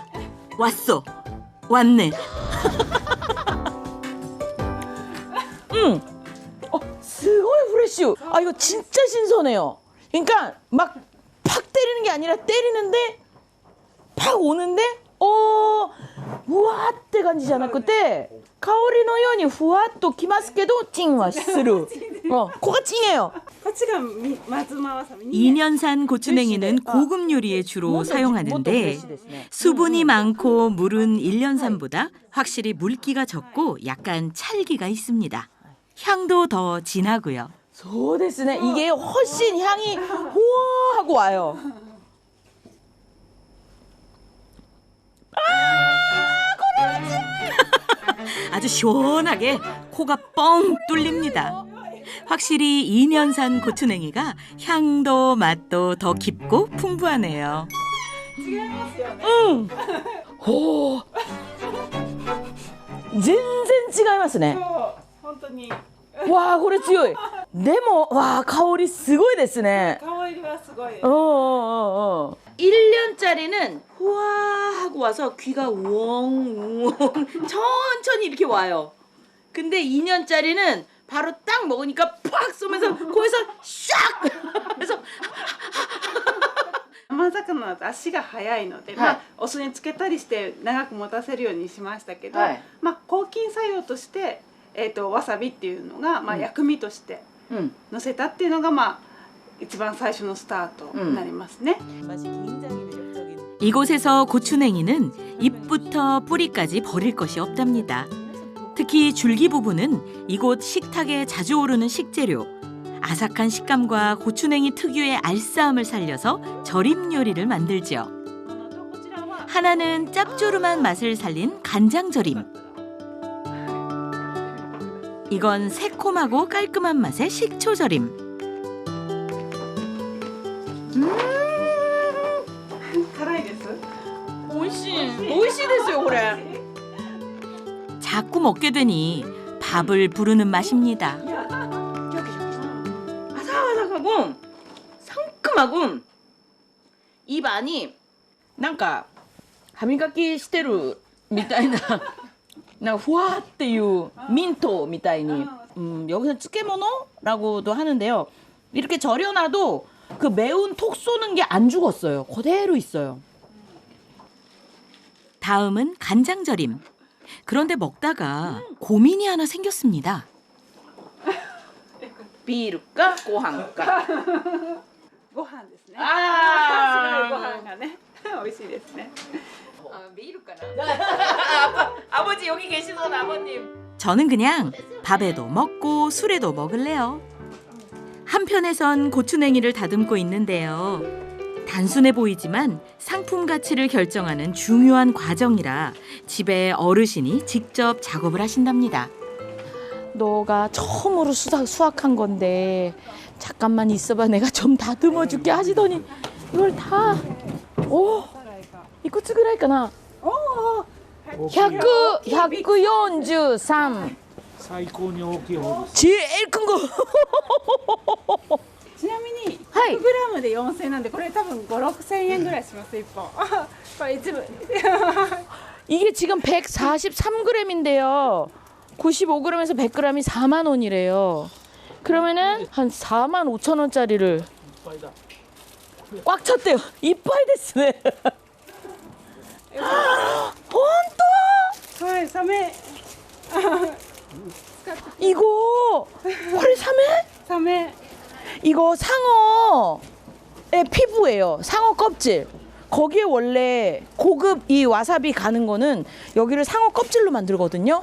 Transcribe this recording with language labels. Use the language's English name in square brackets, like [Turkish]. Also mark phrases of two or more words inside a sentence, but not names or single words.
[Korean] 왔어. 왔네. [Japanese] すごい フレッシュ. [Korean] 아, 이거 진짜 신선해요. 그러니까 막 팍 때리는 게 아니라 때리는데 팍 오는데 우와 [Japanese] って感じじゃなくて香りのようにふわっときますけどチンはする。 [Korean] 코가 찡해요. [Japanese] こっちが松間わさび [Korean] 2년산 고추냉이는 고급 요리에 주로 사용하는데 수분이 많고 물은 1년산보다 확실히 물기가 적고 약간 찰기가 있습니다. 향도 더 진하고요. [Japanese] そうですね. [Korean] 이게 훨씬 향이 우와 하고 와요. 아주 시원하게 코가 뻥 뚫립니다. 확실히 2년산 고추냉이가 향도 맛도 더 깊고 풍부하네요. 오. [Japanese] 全然違いますね。本当に 와, これ強い。でも、와, 香りすごいですね。香りはすごい [Korean] 1년짜리는 후아 하고 와서 귀가 우엉우엉 천천히 이렇게 와요. 근데 2년짜리는 바로 딱 먹으니까 팍 쏘면서 거기서 샥! 그래서 [Japanese] 生魚だと足が速いので、まあ、お酢につけたりして長く持たせるようにしましたけど、はいまあ、抗菌作用として、わさびっていうのが、まあ、薬味として乗せたっていうのが、まあ、一番最初のスタートになりますね。 [Korean] 맛이 굉장히 매력적인. 이곳에서 고추냉이는 잎부터 뿌리까지 버릴 것이 없답니다. 특히 줄기 부분은 이곳 식탁에 자주 오르는 식재료. 아삭한 식감과 고추냉이 특유의 알싸함을 살려서 절임 요리를 만들죠. 하나는 짭조름한 맛을 살린 간장절임. 이건 새콤하고 깔끔한 맛의 식초절임. [Japanese] 辛いです 오이시ですよ, これ. [Korean] 자꾸 먹게 되니 밥을 부르는 맛입니다. 아삭아삭하고 상큼하고 입 안이 [Japanese] なんか歯磨きしてるみたいななんかふわーっていうミントみたいに [Korean] 여기서 漬物라고도 하는데요. 이렇게 절여놔도 그 매운 톡 쏘는 게 안 죽었어요. 그대로 있어요. 다음은 간장절임. 그런데 먹다가 고민이 하나 생겼습니다. [Japanese] ビールか ご飯か. ご飯ですね。 [Korean] 아. [Japanese] 白いご飯がね美味しいですね。 비루까나. [Korean] 아버지 여기 계시던 아버님. 저는 그냥 밥에도 먹고 술에도 먹을래요. 한편에선 고추냉이를 다듬고 있는데요. 단순해 보이지만 상품 가치를 결정하는 중요한 과정이라 집에 어르신이 직접 작업을 하신답니다. 너가 처음으로 수확한 건데 잠깐만 있어봐 내가 좀 다듬어 줄게 하시더니 이걸 다 [Japanese] いくつぐらいかな [Korean] 143 [Japanese] 最高に大きい方です。 [Korean] 제일 큰 거. [Japanese] ちなみにはい 100g で4000円なんでこれ多分5、6000円ぐらいします1本。これ一部 [Korean] 이게 지금 143g인데요. 95g에서 100g이 4만 원이래요. 그러면은 한 4만 5천 원짜리를 꽉 찼대요. 이빠이 됐네. [Japanese] はいサメ [Korean] 이거 헐 사메? [Japanese] サメ [Korean] 이거 상어의 피부예요. 상어 껍질. 거기에 원래 고급 이 와사비 가는 거는 여기를 상어 껍질로 만들거든요.